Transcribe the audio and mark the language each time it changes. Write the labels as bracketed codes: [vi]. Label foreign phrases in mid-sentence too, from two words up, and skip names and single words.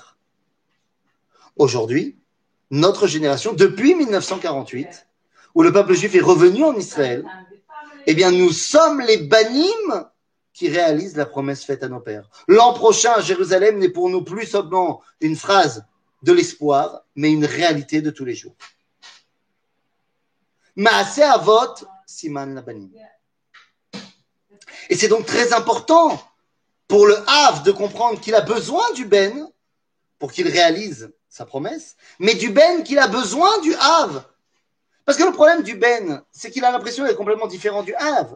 [fr] Aujourd'hui, notre génération, depuis 1948, où le peuple juif est revenu en Israël, eh bien, nous sommes les banim qui réalisent la promesse faite à nos pères. L'an prochain, Jérusalem n'est pour nous plus seulement une phrase de l'espoir, mais une réalité de tous les jours. [he] מעשה אבות, סימן לבנים. [fr] Et c'est donc très important pour le Hav de comprendre qu'il a besoin du Ben pour qu'il réalise sa promesse, mais du Ben qu'il a besoin du Hav. Parce que le problème du Ben, c'est qu'il a l'impression d'être complètement différent du Hav.